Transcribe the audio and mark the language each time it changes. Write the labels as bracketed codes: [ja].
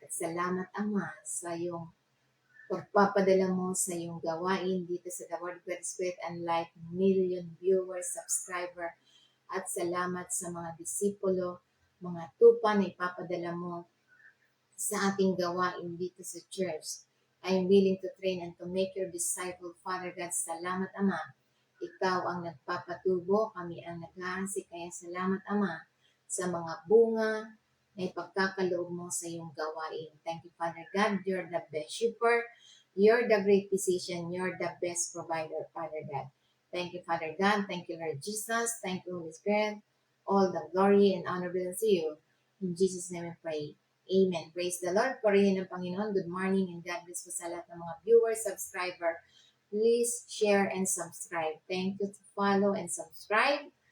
[tl] At salamat Ama sa iyong pagpapadala mo sa iyong gawain dito sa The Word of God Spirit and Life, [en] million viewers, subscriber, [tl] at salamat sa mga disipulo, mga tupa na ipapadala mo sa ating gawain dito sa church. [en] I am willing to train and to make your disciple, Father God. [tl] Salamat Ama. Ikaw ang nagpapatubo, kami ang naghahasik, kaya salamat Ama sa mga bunga na ipagkakaloob mo sa iyong gawain. [en] Thank you, Father God. You're the best shepherd. You're the great physician. You're the best provider, Father God. Thank you, Father God. Thank you, Lord Jesus. Thank you, Holy Spirit. All the glory and honor belongs to you. In Jesus' name we pray. Amen. Praise the Lord. [tl] Purihin ng Panginoon. [en] Good morning and God bless [tl] po sa lahat ng mga [en] viewers, subscriber. Please share and subscribe. Thank you to follow and subscribe.